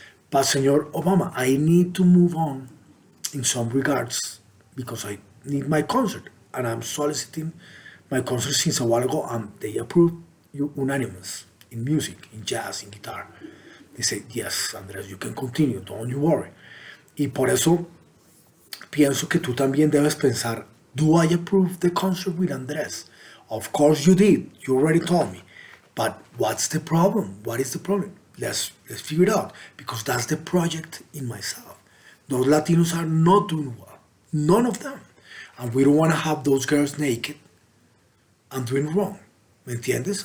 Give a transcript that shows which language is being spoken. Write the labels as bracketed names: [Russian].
[English] But Senor Obama, I need to move on in some regards because I need my concert. And I'm soliciting my concert since a while ago, and they approved you unanimous in music, in jazz, in guitar. They say, yes, Andrés, you can continue, don't you worry. [Spanish] Y por eso pienso que tú también debes pensar, [English] do I approve the concert with Andrés? Of course you did, you already told me. But what's the problem? What is the problem? Let's figure it out, because that's the project in myself. Those Latinos are not doing well, none of them. And we don't want to have those girls naked and doing wrong. [Spanish] ¿Me entiendes?